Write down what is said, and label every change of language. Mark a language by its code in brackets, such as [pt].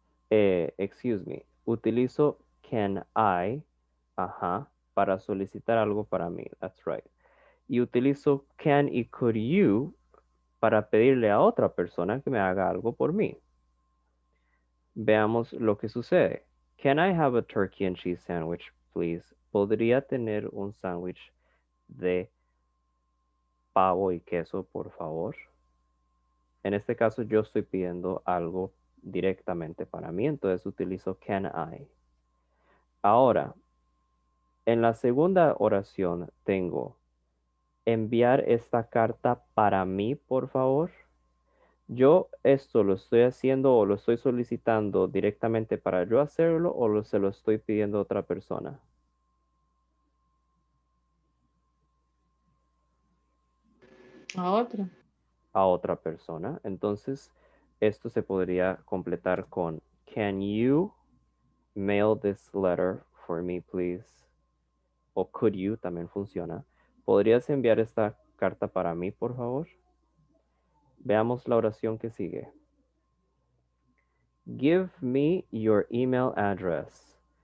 [en] Excuse me, [es] utilizo can I, para solicitar algo para mí, [en] that's right. [es] Y utilizo can y could you para pedirle a otra persona que me haga algo por mí. Veamos lo que sucede. [en] Can I have a turkey and cheese sandwich, please? [es] ¿Podría tener un sándwich de pavo y queso, por favor? En este caso yo estoy pidiendo algo directamente para mí, entonces utilizo can I. Ahora, en la segunda oración tengo enviar esta carta para mí, por favor. Yo esto lo estoy haciendo o lo estoy solicitando directamente para yo hacerlo o se lo estoy pidiendo a otra persona. A otra. A otra persona. Entonces, esto se podría completar con [en] can you mail this letter for me, please? [es] O could you también funciona. ¿Podrías enviar esta carta para mí, por favor? Veamos la oración que sigue. [en] Give me your email address.